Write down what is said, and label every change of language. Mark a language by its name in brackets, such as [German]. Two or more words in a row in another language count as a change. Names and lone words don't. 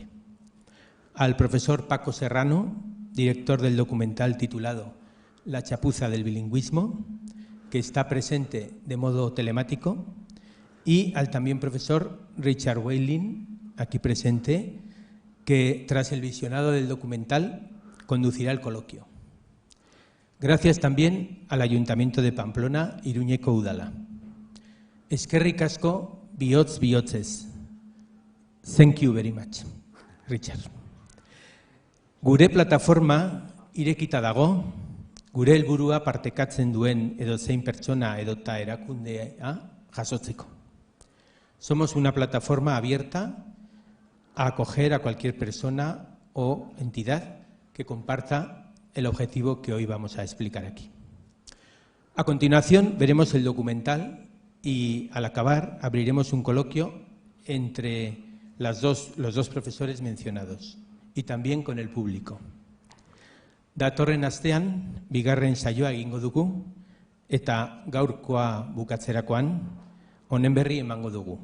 [Spanish] Al profesor Paco Serrano, director del documental titulado La chapuza del bilingüismo, que está presente de modo telemático, y al también profesor Richard Weyling, aquí presente, que tras el visionado del documental conducirá el coloquio. Gracias también al Ayuntamiento de Pamplona, [Basque] Iruñeko Udala. Eskerrik asko bihotz bihotzez. [English] Thank you very much, Richard. [Basque] Gure plataforma irekita dago, gure helburua partekatzen duen edozein pertsona edota erakundea jasotzeko. [Spanish] Somos una plataforma abierta a acoger a cualquier persona o entidad que comparta el objetivo que hoy vamos a explicar aquí. A continuación veremos el documental y al acabar abriremos un coloquio entre los dos profesores mencionados y también con el público. [Basque] Datorren astean, bigarren saioa egingo dugu eta gaurkoa bukatzerakoan honen berri emango dugu.